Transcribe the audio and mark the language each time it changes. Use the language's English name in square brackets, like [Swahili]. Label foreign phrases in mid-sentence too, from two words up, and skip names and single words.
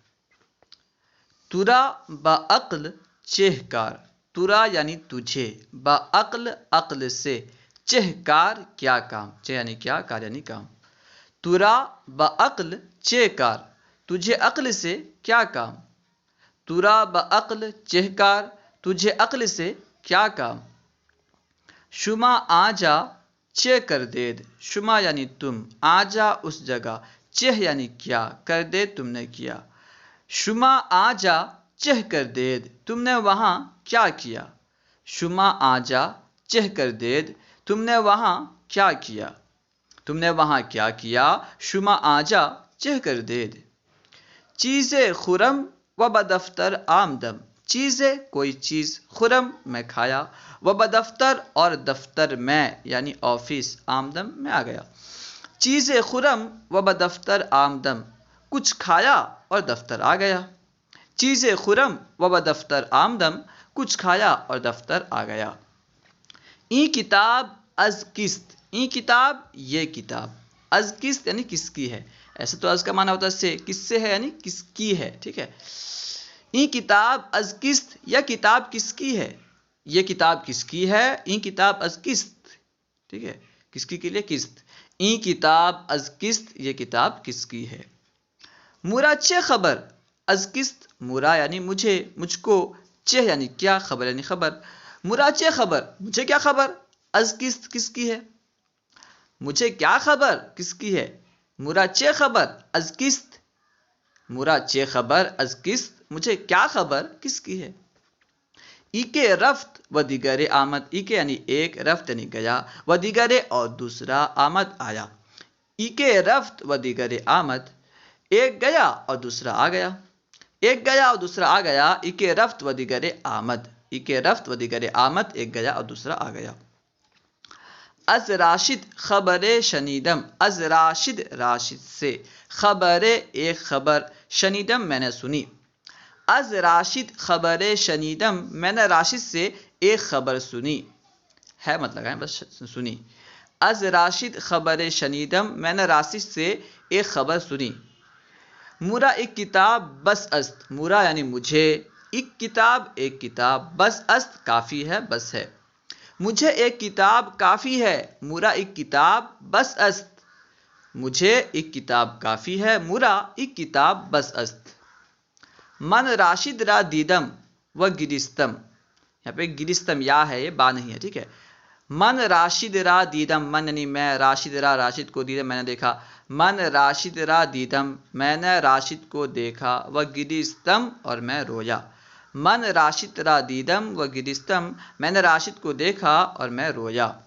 [Persian] ترا با عقل چہ کار، [Urdu] ترا یعنی تجھے، [Persian] با عقل [Urdu] عقل سے، [Persian] چہ کار [Urdu] کیا کام، چہ یعنی کیا، کار یعنی کام۔ [Persian] ترا با عقل چہ کار، [Urdu] تجھے عقل سے کیا کام۔ [Persian] ترا با عقل چہ کار، [Urdu] تجھے عقل سے کیا کام۔ [Persian] شما آجا چہ کر دید، [Urdu] شما یعنی تم، آجا اس جگہ، چہ یعنی کیا، کر دے تم نے کیا۔ [Persian] شما آجا چہ کر دید، [Urdu] تم نے وہاں کیا کیا۔ [Persian] شما آجا چہ کر دید، [Urdu] تم نے وہاں کیا کیا۔ تم نے وہاں کیا کیا، [Persian] شما آجا چہ کر دید۔ چیز خرم و بدفتر آمدم، [Urdu] چیزیں کوئی چیز، خرم میں کھایا، [Persian] و بدفتر [Urdu] اور دفتر میں یعنی آفس، آمدم میں آ گیا۔ [Persian] چیز خرم و بدفتر آمدم، [Urdu] کچھ کھایا اور دفتر آ گیا۔ [Persian] چیز خرم و بدفتر آمدم، [Urdu] کچھ کھایا اور دفتر آ گیا۔ [Persian] این کتاب از کست، این کتاب [Urdu] یہ کتاب، [Persian] از کست [Urdu] یعنی کس کی ہے۔ ایسے تو از کا معنی ہوتا ہے سے، کس سے ہے یعنی کس کی ہے، ٹھیک ہے۔ [Persian] این کتاب از کست، [Urdu] یہ کتاب کس کی ہے، یہ کتاب کس کی ہے، [Persian] این کتاب از کست، [Urdu] ٹھیک ہے، کس کی کے لیے قسط۔ [Persian] این کتاب از کست، [Urdu] یہ کتاب کس کی ہے۔ [Persian] مورا چہ خبر از کست، [Urdu] مورا یعنی مجھے، مجھ کو، چہ یعنی کیا، خبر یعنی خبر۔ [Persian] مورا چہ خبر، [Urdu] مجھے کیا خبر، [Persian] از کست [Urdu] کس کی ہے، مجھے کیا خبر کس کی ہے۔ [Persian] مورا چہ خبر از کست، مورا چہ خبر از کست، [Urdu] مجھے کیا خبر کس کی ہے۔ [Persian] ایکے رفت و دیگر آمد، [Urdu] ایکے یعنی ایک، رفت یعنی گیا، [Persian] و دیگر [Urdu] اور دوسرا، آمد آیا۔ [Persian] ایکے رفت و دیگر آمد، [Urdu] ایک گیا اور دوسرا آ گیا، ایک گیا اور دوسرا آ گیا۔ [Persian] ایکے رفت و دیگر آمد، ایکے رفت و دیگر آمد، [Urdu] ایک گیا اور دوسرا آ گیا۔ [Persian] از راشد خبر شنیدم، از راشد [Urdu] راشد سے، خبر ایک خبر، شنیدم میں نے سنی۔ [Persian] از راشد خبر شنیدم، [Urdu] میں نے راشد سے ایک خبر سنی، ہے مطلب ہے بس سنی۔ [Persian] از راشد خبر شنیدم، [Urdu] میں نے راشد سے ایک خبر سنی۔ [Persian] مورا ایک کتاب بس است، [Urdu] مورا یعنی مجھے، ایک کتاب ایک کتاب، [Persian] بس است [Urdu] کافی ہے، بس ہے۔ مجھے ایک کتاب کافی ہے، [Persian] مورا ایک کتاب بس است، [Urdu] مجھے ایک کتاب کافی ہے، [Persian] مورا ایک کتاب بس است۔ من راشد را دیدم و گریستم، [Urdu] یہاں پہ گریستم یا ہے، یہ با نہیں ہے، ٹھیک ہے۔ [Persian] من راشد را دیدم، [Urdu] من یعنی میں، [Persian] راشد را [Urdu] راشد کو، دیدم میں نے دیکھا۔ [Persian] من راشد را دیدم، [Urdu] میں نے راشد کو دیکھا، [Persian] و گریستم [Urdu] اور میں رویا۔ [Persian] من راشد را دیدم و گریستم، [Urdu] میں نے راشد کو دیکھا اور میں رویا۔